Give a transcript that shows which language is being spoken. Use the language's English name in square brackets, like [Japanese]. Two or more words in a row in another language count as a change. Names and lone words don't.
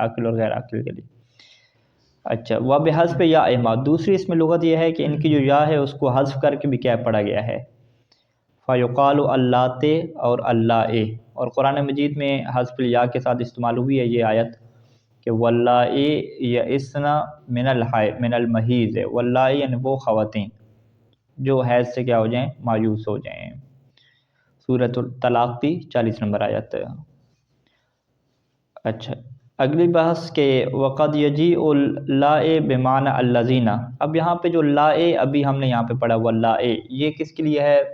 [Urdu] عاقل اور غیر عاقل کے لیے۔ اچھا، [Arabic] وبحذف یا احما، [Urdu] دوسری اس میں لغت یہ ہے کہ ان کی جو یا ہے اس کو حذف کر کے بھی کیا پڑھا گیا ہے، [Arabic] فیقال اللات [Urdu] اور اللہ، اور قرآن مجید میں [Arabic] حذف الیا [Urdu] کے ساتھ استعمال ہوئی ہے یہ آیت کہ [Arabic] واللائے یئسن من المحیض، [Urdu] واللائے یعنی وہ خواتین جو حیض سے کیا ہو جائیں، مایوس ہو جائیں۔ سورۃ الطلاق کی 40 نمبر آیت۔ اچھا، اگلی بحث کہ [Arabic] وقد یجیء اللائے بمعنی الذین، [Urdu] اب یہاں پہ جو لائے ابھی ہم نے یہاں پہ پڑھا واللائے، یہ کس کے لیے ہے؟